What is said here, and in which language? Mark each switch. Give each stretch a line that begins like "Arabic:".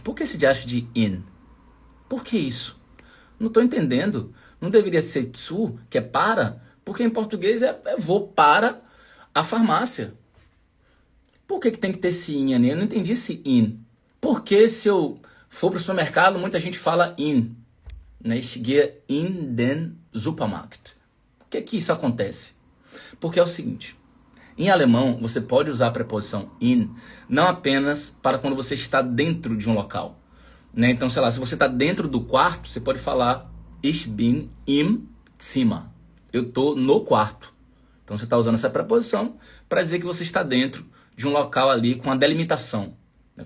Portuguese: Por que esse diacho de in? Por que isso? Não estou entendendo. Não deveria ser zu, que é para? Porque em português é vou para a farmácia. Por que tem que ter esse in ali? Eu não entendi esse in. Porque se eu For para o supermercado, muita gente fala in. Né?
German: Ich gehe in den Supermarkt.
Portuguese: Por que isso acontece? Porque é o seguinte, em alemão você pode usar a preposição in não apenas para quando você está dentro de um local. Né? Então, sei lá, se você está dentro do quarto, você pode falar
German: Ich bin im Zimmer.
Portuguese: Eu estou no quarto. Então você está usando essa preposição para dizer que você está dentro de um local ali com a delimitação. Né?